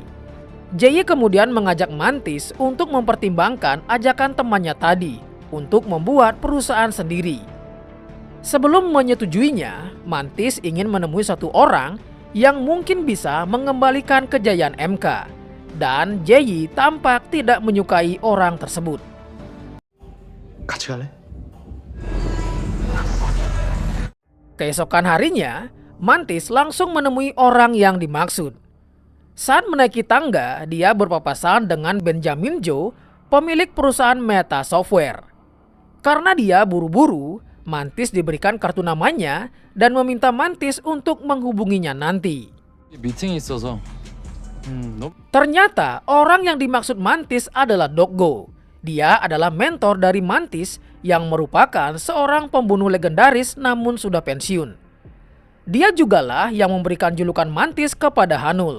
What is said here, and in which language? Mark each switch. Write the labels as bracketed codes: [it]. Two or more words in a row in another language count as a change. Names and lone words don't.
[id] Jae-yi kemudian mengajak Mantis untuk mempertimbangkan ajakan temannya tadi untuk membuat perusahaan sendiri. Sebelum menyetujuinya, Mantis ingin menemui satu orang yang mungkin bisa mengembalikan kejayaan MK. Dan Jae-yi tampak tidak menyukai orang tersebut. [ko] 같이 갈래? [id] Keesokan harinya, Mantis langsung menemui orang yang dimaksud. Saat menaiki tangga, dia berpapasan dengan Benjamin Jo, pemilik perusahaan Meta Software. Karena dia buru-buru, Mantis diberikan kartu namanya dan meminta Mantis untuk menghubunginya nanti. [ko] 미팅이 있어서. [id] Ternyata orang yang dimaksud Mantis adalah Doggo. Dia adalah mentor dari Mantis yang merupakan seorang pembunuh legendaris namun sudah pensiun. Dia jugalah yang memberikan julukan Mantis kepada Hanul.